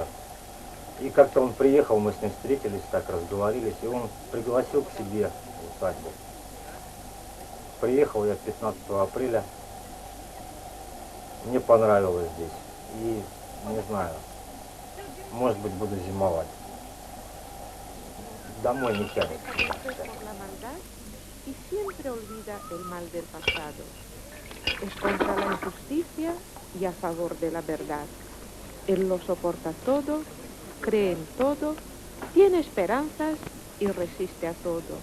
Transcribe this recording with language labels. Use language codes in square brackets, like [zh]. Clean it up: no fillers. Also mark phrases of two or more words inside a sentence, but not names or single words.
[ru] И как-то он приехал, мы с ним встретились, так разговорились, и он пригласил к себе в усадьбу. Приехал я 15 апреля. Мне понравилось здесь. И, не знаю, может быть, буду зимовать. Домой не тянет. [es] Y siempre olvida el mal del pasado. Es contra la injusticia y a favor de la verdad. Él lo soporta todo, cree en todo, tiene esperanzas y resiste a todo.